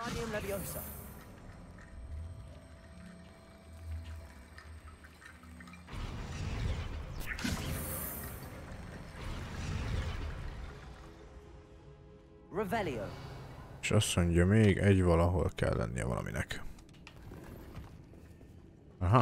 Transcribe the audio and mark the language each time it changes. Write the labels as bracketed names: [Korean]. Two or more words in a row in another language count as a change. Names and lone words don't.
[Hungarian] Leviosa. Revelio. És azt mondja, még egy valahol kell lennie valaminek. Aha.